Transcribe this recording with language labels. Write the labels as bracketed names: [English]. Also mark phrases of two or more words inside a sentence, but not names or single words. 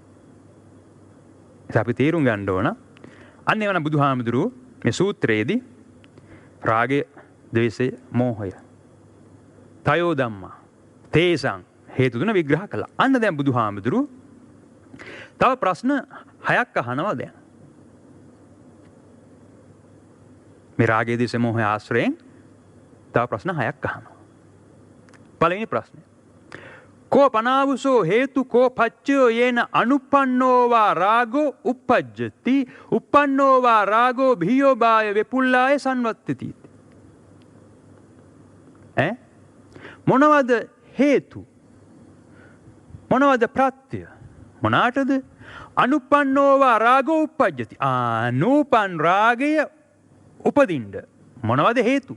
[Sinhala] අපි තේරුම් ගන්න ඕන අන්න එවන බුදුහාමුදුරුවෝ මේ සූත්‍රයේදී රාගය ද්වේෂය මෝහය [Pali] තයෝ ධම්මා තේසං [Sinhala] හේතු තුන විග්‍රහ කළා. අන්න දැන් බුදුහාමුදුරුවෝ තව ප්‍රශ්න 6ක් අහනවා දැන්. මේ රාගය ද්වේෂය මෝහය ආශ්‍රයෙන් තව ප්‍රශ්න 6ක් අහනවා. පළවෙනි ප්‍රශ්නේ [Pali] කෝ පනාවුසෝ හේතු කෝ පච්චයෝ යේන අනුපන්නෝවා රාගෝ uppajjati uppannෝවා රාගෝ භීයෝ බාය වෙපුල්ලාය සංවත්තති. [Sinhala] මොනවද හේතු මොනවද ප්‍රත්‍ය මොනාටද [Pali] අනුපන්නෝවා රාගෝ uppajjati [Sinhala] නූපන් රාගය උපදින්න මොනවද හේතු.